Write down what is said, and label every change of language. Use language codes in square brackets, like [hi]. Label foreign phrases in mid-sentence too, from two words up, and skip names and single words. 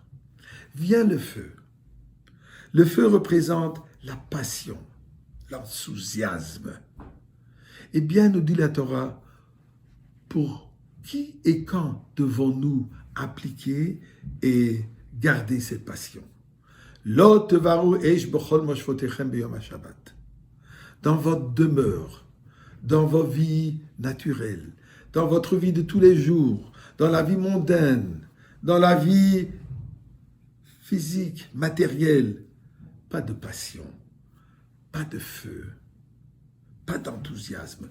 [fr] Vient le feu. Le feu représente la passion, l'enthousiasme. Eh bien, nous dit la Torah, pour qui et quand devons-nous appliquer et garder cette passion? [he] לא תבערו אש בכל משבתיכם ביום השבת. [fr] Dans votre demeure, dans vos vies naturelles, dans votre vie de tous les jours, dans la vie mondaine, dans la vie physique, matérielle, pas de passion, pas de feu, pas d'enthousiasme.